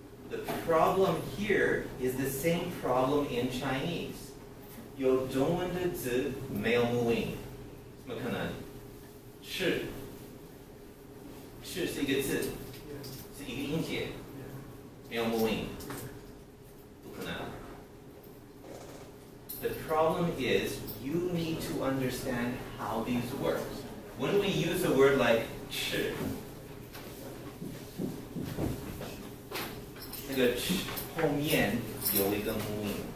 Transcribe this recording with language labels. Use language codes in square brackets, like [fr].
[en] The problem here is the same problem in Chinese. [zh] 有中文的字没有母音，怎么可能？是是一个字，是一个音节，没有母音，不可能。 [en] The problem is you need to understand how these work. When we use a word like 吃， [zh] 那个吃后面有一个母音。